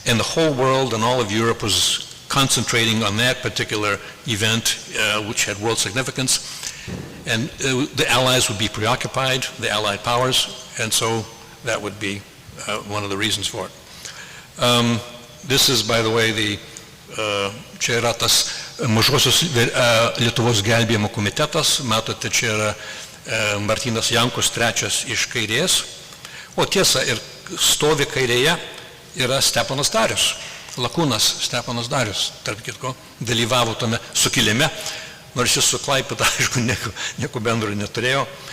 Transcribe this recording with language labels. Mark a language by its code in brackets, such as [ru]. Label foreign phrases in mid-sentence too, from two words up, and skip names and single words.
[en] And the whole world and all of Europe was concentrating on that particular event, which had world significance. And the Allies would be preoccupied, the Allied powers, and so that would be one of the reasons for it. This is, by the way, [lt] čia yra tas Mažosios Lietuvos gelbėjimo komitetas, matote, čia yra Martynas Jankus trečias iš kairės, o tiesa, ir stovi kairėje yra Steponas Darius, lakūnas Steponas Darius, tarp kitko, dalyvavo tame sukilime, nors jis su Klaipėda, aišku, nieko bendro neturėjo.